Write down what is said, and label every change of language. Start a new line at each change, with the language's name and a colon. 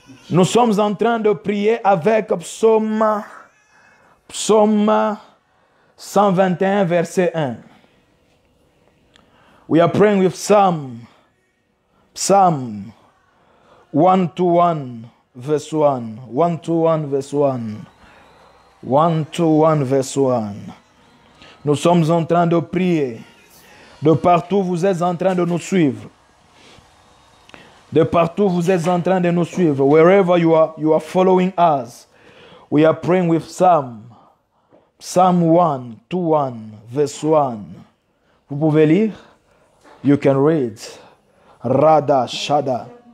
French: Nous sommes en train de prier avec psaume 121, verset 1.
English: We are praying with Psalm 121, verse 1. 121, verse 1. 121, verse 1.
French: Nous sommes en train de prier. De partout, vous êtes en train de nous suivre. De partout, vous êtes en train de nous suivre.
English: Wherever you are following us. We are praying with Psalm 121, verse 1.
French: Vous pouvez lire?
English: You can read. Rada Shada.